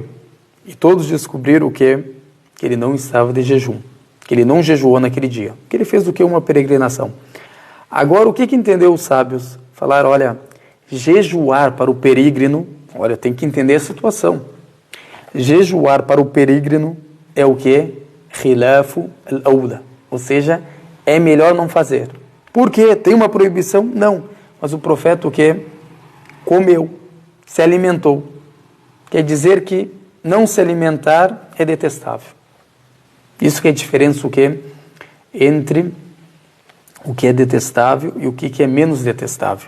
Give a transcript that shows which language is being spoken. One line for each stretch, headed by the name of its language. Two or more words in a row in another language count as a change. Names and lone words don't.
Portuguese: E todos descobriram o quê? Que ele não estava de jejum. Que ele não jejuou naquele dia. Que ele fez o quê? Uma peregrinação. Agora, o que entendeu os sábios? Falaram, olha, jejuar para o peregrino, olha, tem que entender a situação. Jejuar para o peregrino é o que?
Arabic: خلاف الأولى,
Portuguese: ou seja, é melhor não fazer. Por quê? Tem uma proibição? Não. Mas o profeta o quê? Comeu, se alimentou. Quer dizer que não se alimentar é detestável. Isso que é a diferença o quê? Entre o que é detestável e o que é menos detestável.